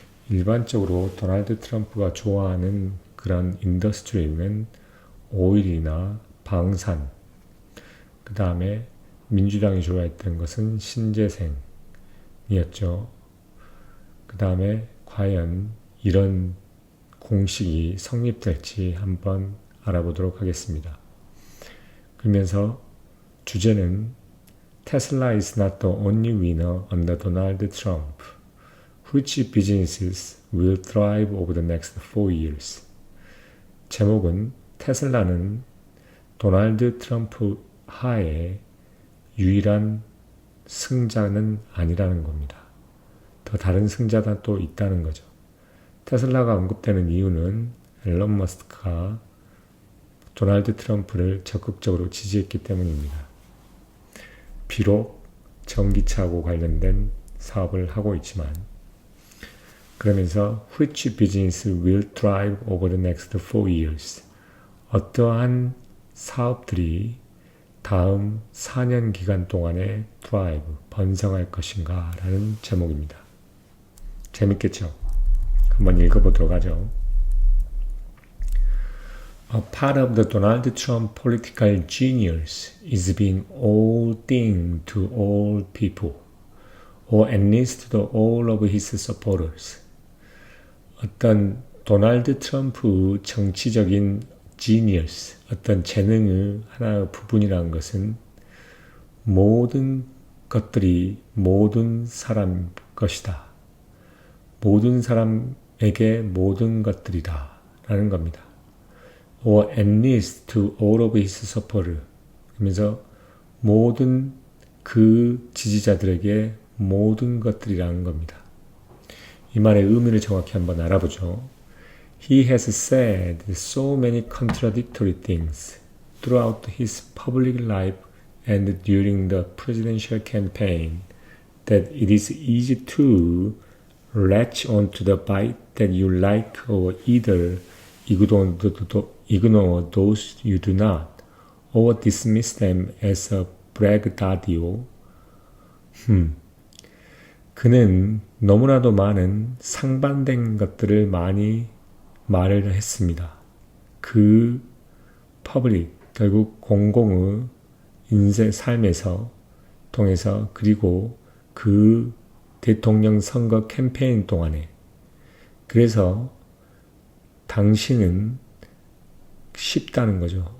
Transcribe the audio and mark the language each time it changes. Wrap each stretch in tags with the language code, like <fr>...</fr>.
<ko>일반적으로 도널드 트럼프가 좋아하는 그런 인더스트리는 오일이나 방산, 그 다음에 민주당이 좋아했던 것은 신재생이었죠. 그 다음에 과연 이런 공식이 성립될지 한번 알아보도록 하겠습니다. 그러면서 주제는</ko> <en>Tesla is not the only winner under Donald Trump. Which businesses will thrive over the next 4 years?</en> <ko>제목은 테슬라는 도널드 트럼프 하에 유일한 승자는 아니라는 겁니다. 더 다른 승자가 또 있다는 거죠. 테슬라가 언급되는 이유는 앨런 머스크가 도널드 트럼프를 적극적으로 지지했기 때문입니다. 비록 전기차하고 관련된 사업을 하고 있지만 그러면서</ko> <en>which business will thrive over the next 4 years?</en> <ko>어떠한 사업들이 다음 4년 기간 동안에 thrive, 번성할 것인가 라는 제목입니다. 재밌겠죠? 한번 읽어보도록 하죠.</ko> <en>A part of the Donald Trump political genius is being all thing to all people, or at least to all of his supporters.</en> <ko>어떤 도널드 트럼프 정치적인 지니어스, 어떤 재능의 하나의 부분이라는 것은 모든 것들이 모든 사람 것이다. 모든 사람에게 모든 것들이다. 라는 겁니다.</ko> <en>Or at least to all of his supporters.</en> <ko>그러면서 모든 그 지지자들에게 모든 것들이라는 겁니다. 이 말의 의미를 정확히 한번 알아보죠.</ko> <en>He has said so many contradictory things throughout his public life and during the presidential campaign that it is easy to latch onto the bite that you like or either ignore those you do not or dismiss them as a braggadocio.</en> <ko>그는 너무나도 많은 상반된 것들을 많이 말을 했습니다. 그 퍼블릭, 결국 공공의 인생 삶에서 통해서 그리고 그 대통령 선거 캠페인 동안에 그래서 당신은 쉽다는 거죠.</ko>